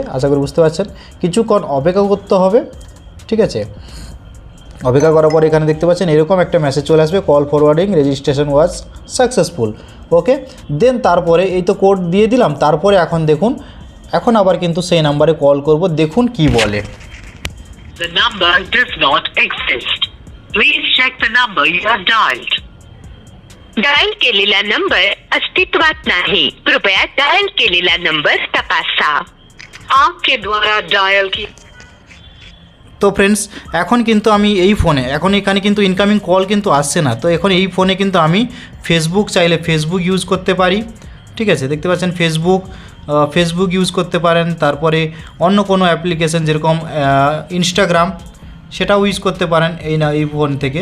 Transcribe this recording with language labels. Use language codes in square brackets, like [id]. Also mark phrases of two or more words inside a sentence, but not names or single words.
[bn] আশা করি বুঝতে পারছেন। কিছুক্ষণ অপেক্ষা করতে হবে, ঠিক আছে। অপেক্ষা করার পর এখানে দেখতে পাচ্ছেন এরকম একটা মেসেজ চলে আসবে, [en] call forwarding registration was successful, [bn] ওকে। দেন তারপরে এই তো কোড দিয়ে দিলাম। তারপরে এখন দেখুন, এখন আবার কিন্তু সেই নাম্বারে কল করব। দেখুন কি বলে। [en] The number does not exist. Please check the number you have dialed. [mr] डायल केलेला नंबर अस्तित्वात नाही, कृपया डायल केलेला नंबर तपासा। [hi] आपके द्वारा डायल की [bn] তো ফ্রেন্ডস, এখন কিন্তু আমি এই ফোনে, এখন এখানে কিন্তু ইনকামিং কল কিন্তু আসছে না। তো এখন এই ফোনে কিন্তু আমি ফেসবুক চাইলে ফেসবুক ইউজ করতে পারি, ঠিক আছে। দেখতে পাচ্ছেন ফেসবুক ইউজ করতে পারেন। তারপরে অন্য কোনো অ্যাপ্লিকেশান যেরকম ইনস্টাগ্রাম, সেটাও ইউজ করতে পারেন এই ফোন থেকে।